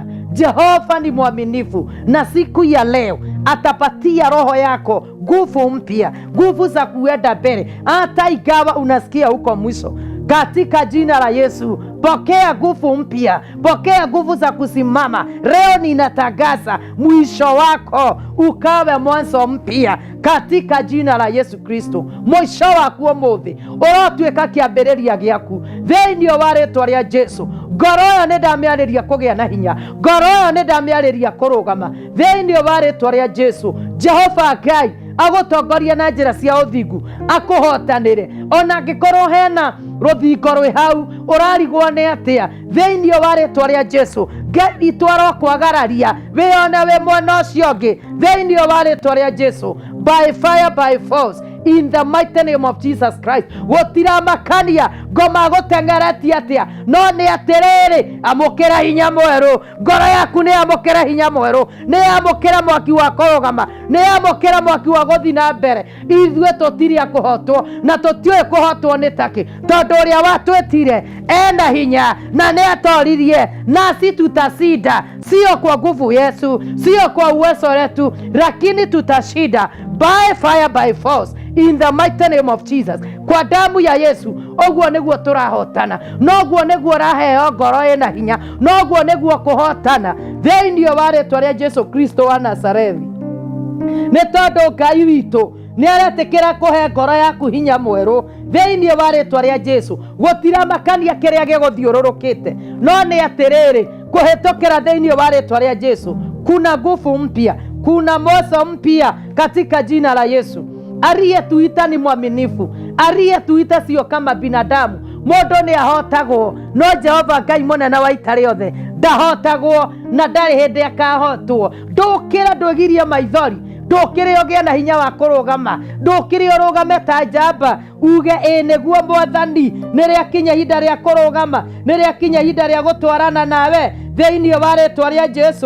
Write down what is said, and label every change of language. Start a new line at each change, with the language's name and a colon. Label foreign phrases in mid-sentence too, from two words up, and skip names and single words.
Swahili: Jehova ni mwaminifu na siku ya leo atapatia roho yako nguvu mpya, nguvu za kuenda mbele hata ikawa unasikia huko mwisho. Katika jina la Yesu, pokea nguvu mpya, pokea nguvu za kusimama. Leo ninatangaza mwisho wako ukawe mwanzo mpya katika jina la Yesu Kristo.
Kikuyu: Mwisho waku ũmũthĩ ũrotuĩka kĩambĩrĩria gĩaku thĩinĩ wa rĩtwa rĩa Jesu. Ngoro ĩyo nĩ ndamĩarĩria kũgĩa na hinya, ngoro ĩyo nĩ ndamĩarĩria kũrũgama thĩinĩ wa rĩtwa rĩa Jesu. Jehova Ngai agũtongoria na njĩra cia ũthingu, akũhotanĩre ona angĩkorwo hena rũthingo rwĩ hau ũrarigwo nĩ atĩa, thĩinĩ wa rĩtwa rĩa Jesu Ngai itwarwo kwagararia wĩone wĩ mwena ũcio ũngĩ thĩinĩ wa rĩtwa rĩa Jesu.
English: By fire by force in the mighty name of Jesus Christ.
Kikuyu: Gũtiramakania ngoma gũteng'eretie atĩa, no nĩ atĩrĩrĩ, amũkĩra hinya mwerũ. Ngoro yaku nĩ amũkĩra hinya mwerũ, nĩ amũkĩra mwaki wa kũrũgama, nĩ amũkĩra mwaki wa gũthiĩ na mbere. Ithuĩ tũtirĩ kũhotwo na tũtiũĩ kũhotwo nĩ takĩ, tondũ ũrĩa watwĩtire ena hinya na nĩ atoririe,
Swahili: nasi tutashinda, sio kwa nguvu Yesu, sio kwa uwezo wetu, lakini tutashinda
English: by fire by force in the mighty name of Jesus.
Swahili: Kwa damu ya Yesu
Kikuyu: oguo nĩguo tũrahotana, noguo nĩguo raheo ngoro ĩna hinya, noguo nĩguo kũhotana thĩinĩ wa rĩtwa rĩa Jesu Kristo wa Nazarethi. Nĩ tondũ Ngai witũ nĩ aretĩkĩra kũhe ngoro yaku hinya mwerũ thĩinĩ wa rĩtwa rĩa Jesu. Gũtiramakania kĩrĩa gĩgũthiũrũrũkĩte, no nĩ atĩrĩrĩ, kũhĩtũkĩra thĩinĩ wa rĩtwa rĩa Jesu
Swahili: kuna nguvu mpya, kuna moto mpya katika jina la Yesu. Aliyetuita ni mwaminifu, aliyetuita sio kama binadamu.
Kikuyu: Mũndũ nĩ ahotagwo, no Jehova Ngai mũnene wa ita rĩothe ndahotagwo na ndarĩ hĩndĩ akahotwo. Ndũkĩra ndwĩgirie maithori, ndũkĩrĩ ũgĩe na hinya wa kũrũgama, ndũkĩrĩ ũrũgame ta njamba uge ĩ nĩguo Mwathani, nĩ rĩakinya ihinda rĩa kũrũgama, nĩ rĩakinya ihinda rĩa gũtwarana nawe thĩinĩ wa rĩtwa rĩa Jesu.